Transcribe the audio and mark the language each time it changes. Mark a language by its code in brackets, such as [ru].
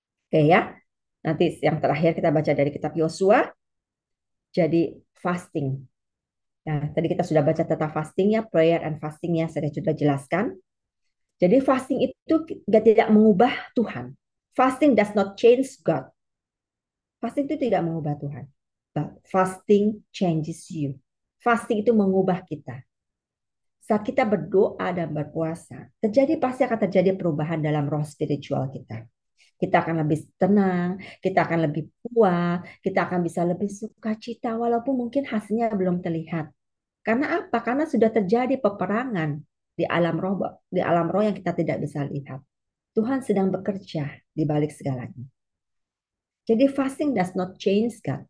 [id] Oke ya. Nanti yang terakhir kita baca dari kitab Yosua. Jadi fasting. Nah, tadi kita sudah baca tentang fastingnya, prayer and fastingnya. Saya sudah jelaskan. Jadi fasting itu tidak mengubah Tuhan. [en] Fasting does not change God. [id] Fasting itu tidak mengubah Tuhan. [en] But fasting changes you. [id] Fasting itu mengubah kita. Saat kita berdoa dan berpuasa, terjadi pasti akan terjadi perubahan dalam roh spiritual kita. Kita akan lebih tenang, kita akan lebih kuat, kita akan bisa lebih sukacita walaupun mungkin hasilnya belum terlihat. Karena apa? Karena sudah terjadi peperangan di alam roh yang kita tidak bisa lihat. Tuhan sedang bekerja di balik segalanya. [en] Jadi fasting does not change God.